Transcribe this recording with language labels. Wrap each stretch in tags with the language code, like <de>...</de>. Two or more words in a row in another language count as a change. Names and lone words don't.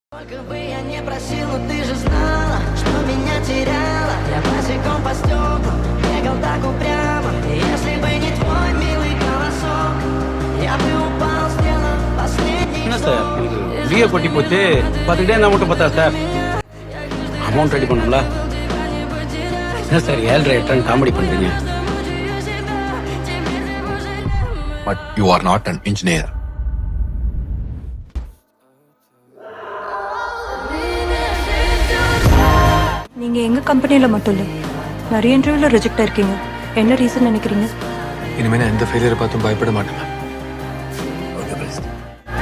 <ru>Сколько бы я не просил, но ты же знала, что меня теряла. Я босиком по стеклам бегал так упрямо. Если бы не твой милый голосок, я бы упал, сделав последний</ru> <ta>என்ன சார் டிஏ போட்டி போச்சு பார்த்துக்கிட்டே நான் மட்டும் பார்த்தா சார்</ta> <en>amount ready</en> <ta>பண்ணல. என்ன சார் 7.5 காமெடி பண்றீங்க?</ta> <en>But you are not an engineer.</en> <ta>நீங்க எங்க கம்பெனில மட்டும் இல்ல நிறைய இன்டர்வியூல ரிஜெக்ட் ஆயிருக்கீங்க. என்ன ரீசன் நினைக்கிறீங்க? இனிமே நான் எந்த ஃபெயிலியரை பார்த்தும் பயப்பட மாட்டேன்.</ta>